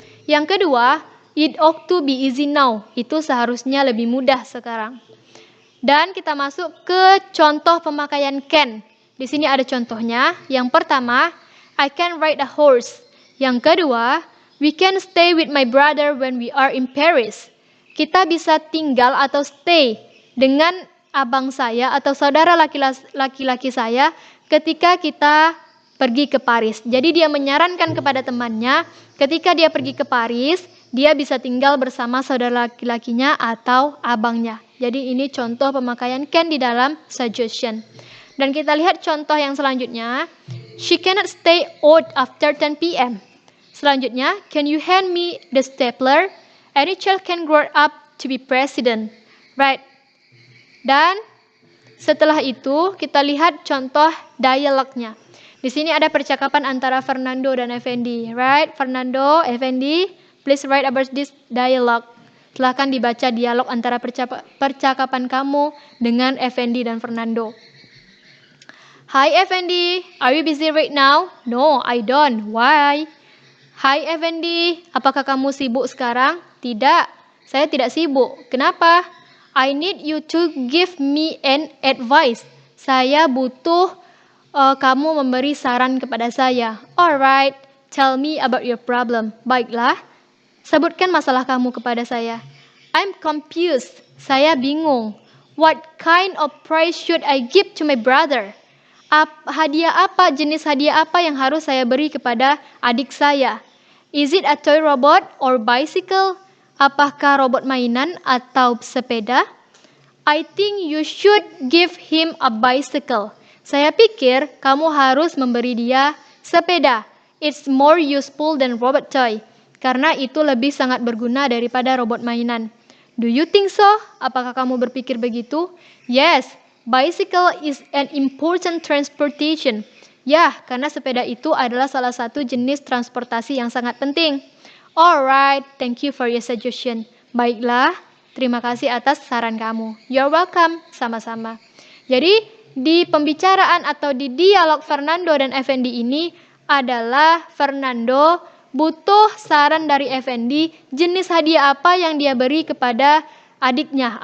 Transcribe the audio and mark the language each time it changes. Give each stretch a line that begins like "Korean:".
Indonesian: Yang kedua,
English: it ought to be easy now.
Indonesian: Itu seharusnya lebih mudah sekarang. Dan kita masuk ke contoh pemakaian can. Di sini ada contohnya. Yang pertama,
English: I can ride a horse.
Indonesian: Yang kedua,
English: we can stay with my brother when we are in Paris.
Indonesian: Kita bisa tinggal atau stay dengan abang saya atau saudara laki-laki saya ketika kita pergi ke Paris. Jadi dia menyarankan kepada temannya ketika dia pergi ke Paris, dia bisa tinggal bersama saudara laki-lakinya atau abangnya. Jadi ini contoh pemakaian can di dalam suggestion. Dan kita lihat contoh yang selanjutnya.
English: She cannot stay out after 10 p.m.
Indonesian: Selanjutnya,
English: can you hand me the stapler? Any child can grow up to be president. Right.
Indonesian: Dan setelah itu, kita lihat contoh dialognya. Di sini ada percakapan antara Fernando dan Effendi.
English: Right, Fernando, Effendi, please write about this dialogue.
Indonesian: Silahkan dibaca dialog antara percakapan kamu dengan Effendi dan Fernando.
English: Hi Effendi, are you busy right now? No, I don't. Why?
Indonesian: Hi Effendi, apakah kamu sibuk sekarang? Tidak, saya tidak sibuk. Kenapa?
English: I need you to give me an advice.
Indonesian: Saya butuh kamu memberi saran kepada saya.
English: Alright, tell me about your problem.
Indonesian: Baiklah, sebutkan masalah kamu kepada saya.
English: I'm confused.
Indonesian: Saya bingung.
English: What kind of prize should I give to my brother?
Indonesian: Jenis hadiah apa yang harus saya beri kepada adik saya?
English: Is it a toy robot or bicycle?
Indonesian: Apakah robot mainan atau sepeda?
English: I think you should give him a bicycle.
Indonesian: Saya pikir kamu harus memberi dia sepeda.
English: It's more useful than robot toy.
Indonesian: Karena itu lebih sangat berguna daripada robot mainan.
English: Do you think so?
Indonesian: Apakah kamu berpikir begitu?
English: Yes, bicycle is an important transportation.
Indonesian: Ya, karena sepeda itu adalah salah satu jenis transportasi yang sangat penting.
English: Alright, thank you for your suggestion.
Indonesian: Baiklah, terima kasih atas saran kamu.
English: You're welcome,
Indonesian: sama-sama. Jadi, di pembicaraan atau di dialog Fernando dan Effendi ini adalah Fernando butuh saran dari Effendi jenis hadiah apa yang dia beri kepada adiknya.